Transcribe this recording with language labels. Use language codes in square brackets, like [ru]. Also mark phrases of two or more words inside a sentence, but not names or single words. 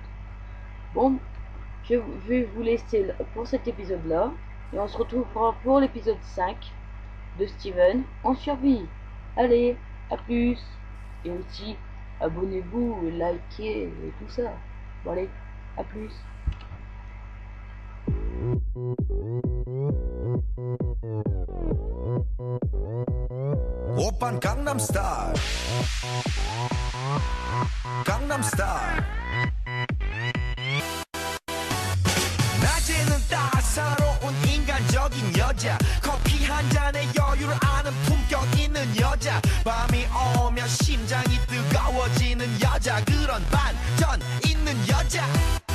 [fr] Bon, je vais vous laisser pour cet épisode là et on se retrouvera pour l'épisode 5 de Steven en survie. Allez, à plus, et aussi abonnez-vous, likez et tout ça. Bon allez, à plus. [ko] 오빤 강남스타일 강남스타일 낮에는 따사로운 인간적인 여자 커피 한 잔에 여유를 아는 품격 있는 여자 밤이 오면 심장이 뜨거워지는 여자 그런 반전 있는 여자